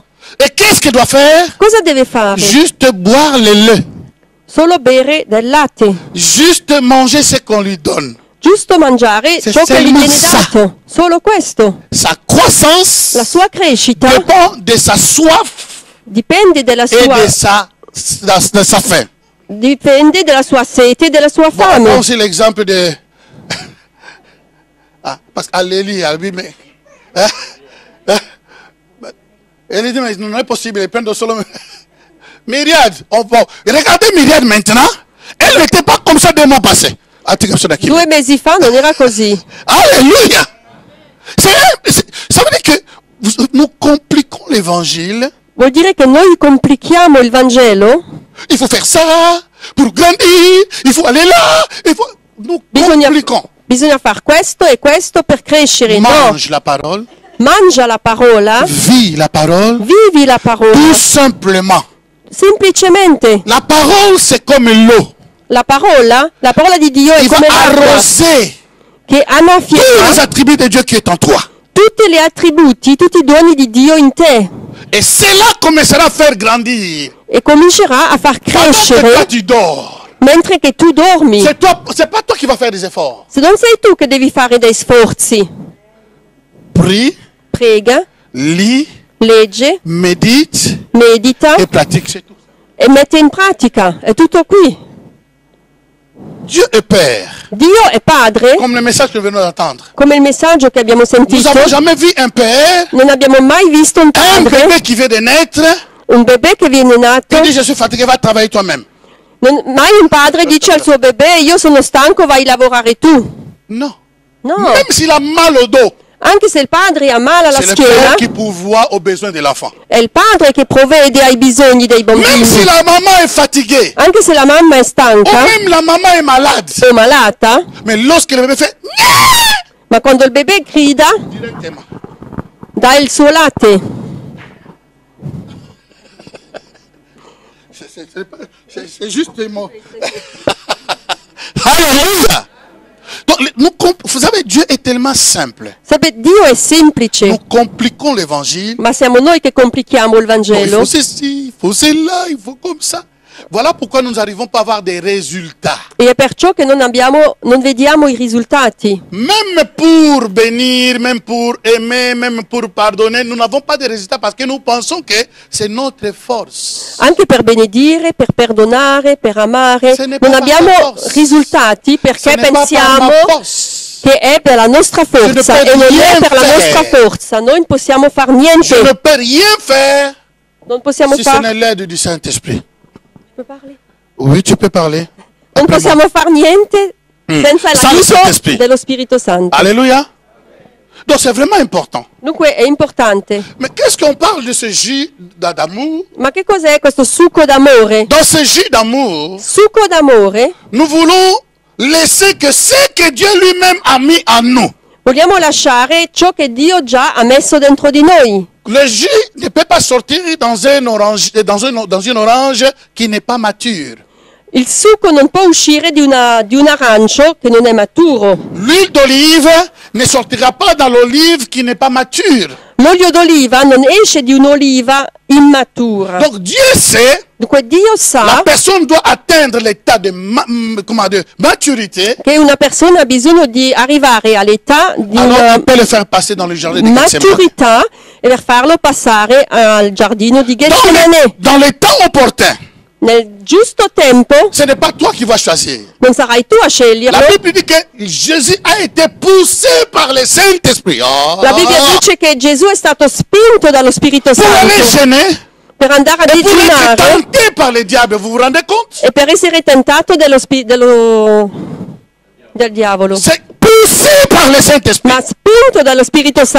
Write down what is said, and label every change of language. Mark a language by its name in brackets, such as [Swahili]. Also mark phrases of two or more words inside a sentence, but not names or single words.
[French] Et qu'est-ce qu'elle doit faire? [Italian] cosa deve fare? [French] Juste boire le lait. [Italian] Solo bere del latte. [French] Juste manger ce qu'on lui donne. [Italian] Giusto mangiare Se ciò che gli [French] seulement [Italian] viene [French] ça. [Italian] dato. Solo questo. [French] Sa croissance [Italian] La sua crescita [French] dépend de sa soif [Italian] dipende dalla [French] et [Italian] sua, [French] de sa faim. [Italian] dipende dalla sua sete e della sua [French] Bon, on [Italian] fame. [French] prend aussi l'exemple de... parce qu'Alélie, elle dit, mais... Elle dit, mais non est possible, elle prend solo... Myriade, regardez Myriade maintenant. Elle n'était pas comme ça 2 mois passés. [Italian] 2 mesi fa non era così. [French] Alléluia. Ça veut dire que nous compliquons l'évangile. [Italian] Vuol dire che noi complichiamo il Vangelo? [French] Il faut faire ça pour grandir. Il faut aller là. Nous compliquons. [Italian] Bisogna fare questo e questo per crescere. No, [French] Mange la parole. [Italian] mangia la parola, [French] Vis la parole. [Italian] vivi la parola. [French] Tout simplement. [Italian] Semplicemente [French] La parole, c'est comme l'eau. [Italian] la parola di Dio è [French] Il va [Italian] come l'acqua [French] arroser [Italian] che [French] tous les [Italian] annaffiera [French] attributs de Dieu qui est en toi. [Italian] tutti gli attributi, tutti i doni di Dio in te [French] Et cela commencera à faire grandir. [Italian] e comincerà a far [French] Pendant que toi, [Italian] crescere [French] tu dors. [Italian] mentre che tu dormi. [French] C'est pas toi qui vas faire des efforts. [Italian] Se non sei tu che devi fare dei sforzi, [French] Prie, [Italian] prega, [French] lis, [Italian] legge, [French] médite [Italian] medita [French] et pratique. C'est tout. [Italian] e mette in pratica. È tutto qui. [French] Dieu est Père. [Italian] Dio è padre, [French] Comme le message que nous venons d'entendre. [Italian] come il messaggio che abbiamo [French] Nous [Italian] sentito. [French] n'avons jamais vu un Père, [Italian] Non abbiamo mai visto un [French] un [Italian] padre, [French] bébé qui vient de naître, [Italian] un bebè che viene nato. [French] qui dit je suis fatigué, va travailler toi-même. [Italian] Mai un padre dice al suo bebè: io sono stanco, vai a lavorare tu. [French] Non. [Italian] No, [French] Même s'il a mal au dos, [Italian] anche se il padre ha male alla [French] c'est le Père [Italian] schiena, [French] qui pourvoit aux besoins de l'enfant. [Italian] è il padre che provvede ai bisogni dei [French] Même [Italian] bambini. [French] si la maman est fatiguée, [Italian] Anche se la mamma è [French] ou [Italian] stanca [French] même la maman est malade, [Italian] o malata, [French] mais lorsque le bébé fait [Italian] ma quando il bebè grida, [French] directement, [Italian] dà il suo latte. [French] c'est juste des mots. Alléluia. Donc, vous savez, Dieu est tellement simple. [Italian] Sapete, Dio è semplice, [French] Nous compliquons l'évangile. [Italian] ma siamo noi che complichiamo il [French] Bon, il [Italian] Vangelo. [French] faut ceci, il faut cela, il faut comme ça. Voilà pourquoi nous n'arrivons pas à avoir des résultats. [Italian] E è perciò che non vediamo i risultati. [French] Même pour bénir, même pour aimer, même pour pardonner, nous n'avons pas de résultats parce que nous pensons que c'est notre force. [Italian] Anche per benedire, per perdonare, per amare, [French] Ce n'est [Italian] non [French] pas [Italian] abbiamo [French] par force. [Italian] risultati [French] Ce [Italian] perché [French] n'est pas par [Italian] pensiamo [French] ma force. [Italian] che è per la nostra forza [French] Je ne [Italian] e [French] peux [Italian] non [French] rien [Italian] è per la [French] faire. [Italian] nostra forza. Noi non possiamo fare [French] Je ne [Italian] niente, [French] peux rien faire [Italian] non possiamo [French] si ce [Italian] fare... [French] n'est l'aide du Saint-Esprit. [Italian] Puoi parli? [French] Oui, tu peux parler. [Italian] Non possiamo fare niente senza [French] Sans le [Italian] l'aiuto [French] Saint-Esprit. [Italian] dello Spirito Santo. [French] Alléluia. Donc c'est vraiment important. [Italian] Dunque è importante. [French] Mais qu'est-ce qu'on parle de ce jus d'amour? [Italian] Ma che cos'è questo succo d'amore? [French] Dans ce jus d'amour, [Italian] Succo d'amore [French] nous voulons laisser que ce que Dieu lui-même a mis en nous. [Italian] vogliamo lasciare ciò che Dio già ha messo dentro di noi. [French] Le jus ne peut pas sortir dans une orange qui n'est pas mature. [Italian] Il succo non può uscire di un arancio che non è maturo. [French] L'huile d'olive ne sortira pas dans l'olive qui n'est pas mature. [Italian] L'olio d'oliva non esce di un'oliva immatura. [French] Donc Dieu sait, [Italian] Dunque Dio [French] la [Italian] sa [French] personne doit atteindre l'état de maturité. [Italian] che una persona ha bisogno di arrivare all'età di [French] Alors [Italian] una [French] il peut le faire passer dans le jardin de Gethsemane. [Italian] maturità e per farlo passare al giardino di Getsemane. [French] Dans le temps opportun. [Italian] Nel giusto tempo [French] Ce n'est pas toi qui vas choisir. [Italian] non sarai tu a [French] La [Italian] sceglierlo. [French] Bible dit que Jésus a été poussé par le Saint-Esprit. Oh. [Italian] La Bibbia dice che Gesù è stato spinto dallo Spirito [French] Pour aller [Italian] Santo [French] gêner [Italian] per andare a [French] et pour être [Italian] digiunare [French] tenté par le diable. Vous vous rendez compte? [Italian] e per essere tentato del diavolo, [French] C'est poussé par le Saint-Esprit. [Italian] ma spinto dallo Spirito [French] Pour